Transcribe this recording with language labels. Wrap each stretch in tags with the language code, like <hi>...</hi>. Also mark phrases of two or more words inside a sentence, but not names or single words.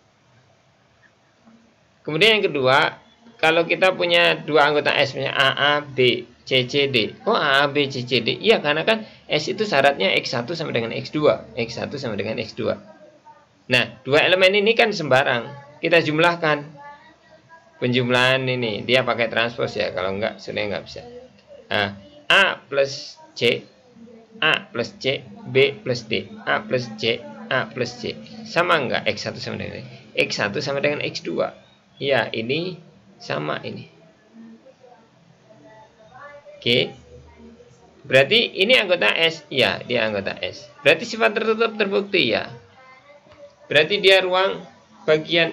<id>Kemudian yang kedua, kalau kita punya dua anggota S, misalnya AA, B, C, C, D. Oh, AA, B, C, C, D. Iya, karena kan S itu syaratnya X1 sama dengan X2. X1 sama dengan X2. Nah, dua elemen ini kan sembarang. Kita jumlahkan. Penjumlahan ini, dia pakai transpose ya. Kalau enggak, sebenarnya enggak bisa. Nah, A plus C, A plus C, B plus D. A plus C, A plus C. Sama enggak X1 sama dengan X1 sama dengan X2? Ya, ini sama ini. Oke. Berarti ini anggota S. Ya, dia anggota S. Berarti sifat tertutup terbukti ya. Berarti dia ruang bagian.</id>